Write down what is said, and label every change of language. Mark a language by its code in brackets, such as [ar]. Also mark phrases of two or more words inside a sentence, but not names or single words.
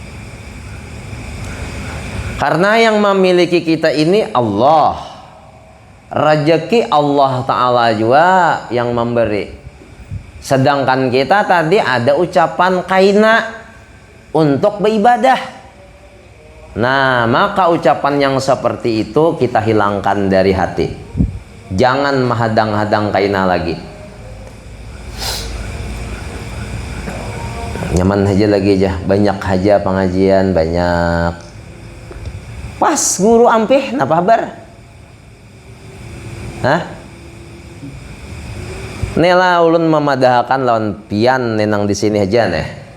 [id] Karena yang memiliki kita ini Allah, rezeki Allah Ta'ala juga yang memberi. Sedangkan kita tadi ada ucapan kaina untuk beribadah. Nah, maka ucapan yang seperti itu kita hilangkan dari hati. Jangan menghadang-hadang kaina lagi. [bjn] Nyaman aja lagi aja, banyak aja pengajian, banyak. Pas guru ampih, napa kabar? Hah? Nela ulun memadahkan lawan pian nenang di sini aja nih.